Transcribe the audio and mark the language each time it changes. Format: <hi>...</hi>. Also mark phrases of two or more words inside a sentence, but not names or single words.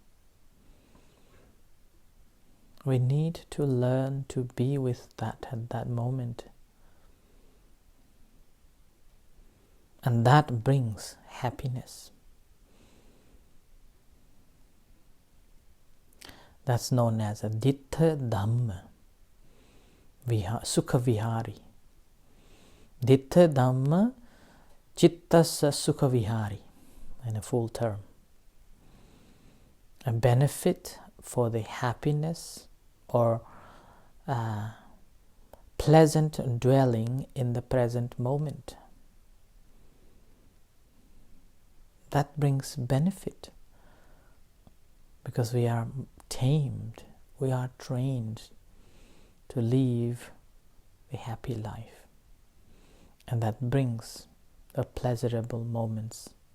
<en>We need to learn to be with that at that moment. And that brings happiness. That's known as a</en> <pi>Dittha Dhamma, Sukha Vihari. Dittha Dhamma Chittasya Sukha Vihari,</pi> <en>in a full term. A benefit for the happiness or pleasant dwelling in the present moment. That brings benefit because we are tamed, we are trained to live a happy life, and that brings a pleasurable moments.</en>